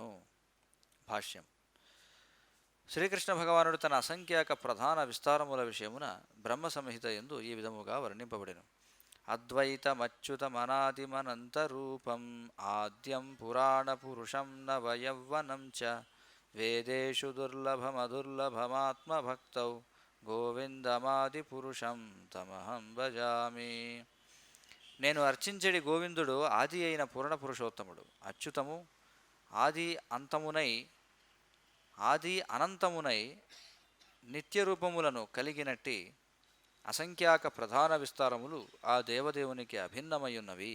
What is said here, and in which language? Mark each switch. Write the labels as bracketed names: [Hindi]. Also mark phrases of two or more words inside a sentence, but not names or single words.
[Telugu] భాష్యం: శ్రీకృష్ణ భగవానుడు తన అసంఖ్యాక ప్రధాన విస్తారముల విషయమున బ్రహ్మ సంహిత యందు ఈ విధముగా వర్ణింపబడెను. [Sanskrit] అద్వైతమచ్యుతమనాదిమనంతరూపం ఆద్యం పురాణ పురుషం నవయవ్వనం చ వేదేషు దుర్లభమదుర్లభమాత్మభక్తౌ గోవిందమాది పురుషం తమహం భజామి. [Telugu] నేను అర్చించడి గోవిందుడు ఆది అయిన పూర్ణ పురుషోత్తముడు, అచ్యుతము, ఆది అనంతమునై నిత్యరూపములను కలిగినట్టి అసంఖ్యాక ప్రధాన విస్తారములు ఆ దేవదేవునికి అభిన్నమయ్యున్నవి.